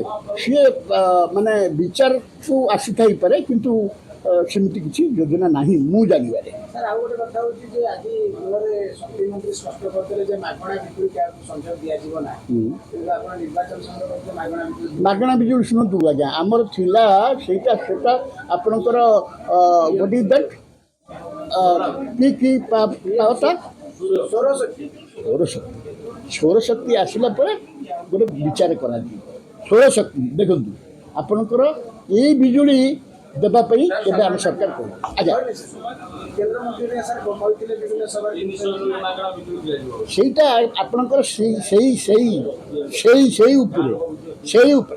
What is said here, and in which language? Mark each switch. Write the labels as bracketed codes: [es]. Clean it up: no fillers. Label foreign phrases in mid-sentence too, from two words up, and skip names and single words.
[or] ସିଏ ମାନେ ବିଚାରକୁ ଆସିଥାଇପାରେ କିନ୍ତୁ ସେମିତି କିଛି ଯୋଜନା ନାହିଁ ମୁଁ ଜାଣିବାରେ। ସାର୍ ଆଉ ଗୋଟେ କଥା ହେଉଛି ଯେ ଆଜି ଗୃହରେ ଶକ୍ତିମନ୍ତ୍ରୀ ସ୍ପଷ୍ଟ କରିଥିଲେ ଯେ ମାଗଣା ବିଜୁଳି କାହାକୁ ସଂଯୋଗ ଦିଆଯିବ ନାହିଁ। କିନ୍ତୁ ଆପଣ ନିର୍ବାଚନ ସମୟରେ ମାଗଣା ବିଜୁଳି ଶୁଣନ୍ତୁ ଆଜ୍ଞା, ଆମର ଥିଲା ସେଇଟା ଆପଣଙ୍କର [en] what is that? [or] କି ପାୱାରଟା ସୌରଶକ୍ତି ଆସିଲା ପରେ ଗୋଟେ ବିଚାର କରାଯିବ। ସୌରଶକ୍ତି ଦେଖନ୍ତୁ ଆପଣଙ୍କର ଏଇ ବିଜୁଳି ଦେବା ପାଇଁ ଏବେ ଆମ ସରକାର କହୁଛି। ଆଜ୍ଞା ସେଇଟା ଆପଣଙ୍କର ସେଇ ଉପରେ